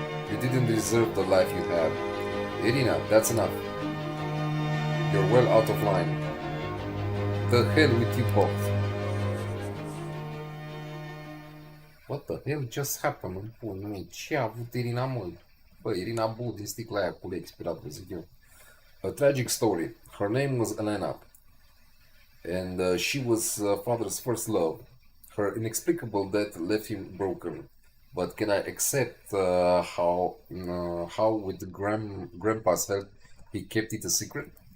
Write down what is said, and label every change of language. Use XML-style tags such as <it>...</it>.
<en>You didn't deserve the life you had. Irina, that's enough. You're well out of line. The hell with you both. What the hell just happened?</en> <ro>În pula mea, ce a avut Irina, mă? Bă, Irina bu din sticla aia cu expirat, vă zic eu.</ro> <en>A tragic story. Her name was Elena, and she was father's first love. Her inexplicable death left him broken. But can I accept how with the grandpa's help, he kept it a secret?</en>